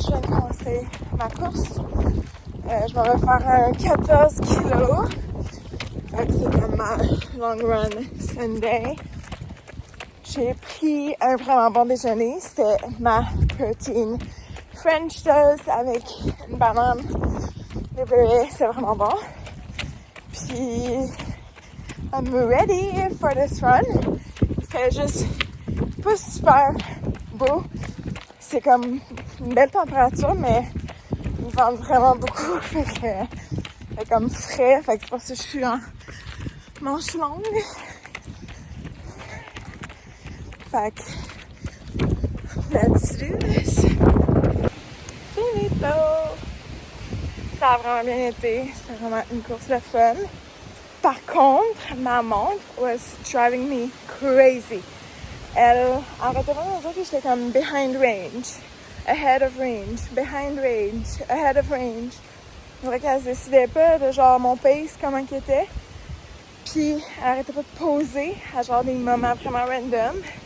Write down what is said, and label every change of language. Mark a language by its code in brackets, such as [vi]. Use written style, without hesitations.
[fr] je viens de commencer ma course. Je m'en vais faire un 14 kilos. Fait que c'est comme ma [en] long run Sunday. [fr] J'ai pris un vraiment bon déjeuner. C'était ma [en] protein French toast [fr] avec une banane. Le beurre, c'est vraiment bon. Puis, [en] I'm ready for this run. [fr] Il fait juste pas super beau. C'est comme une belle température, mais il vente vraiment beaucoup. Fait comme frais. Fait que c'est pour ça que je suis en manche longue. Fait que, [en] let's do this. Finito! [fr] Ça a vraiment bien été. C'était vraiment une course de fun. Par contre, ma montre [en] was driving me crazy. [fr] Elle arrêtait vraiment de dire que j'étais comme [en] behind range, ahead of range, [fr] behind range, ahead of range. Je dirais qu'elle se décidait pas de genre mon pace, comment qu'il était. Puis elle arrêtait pas de poser à genre des moments vraiment random.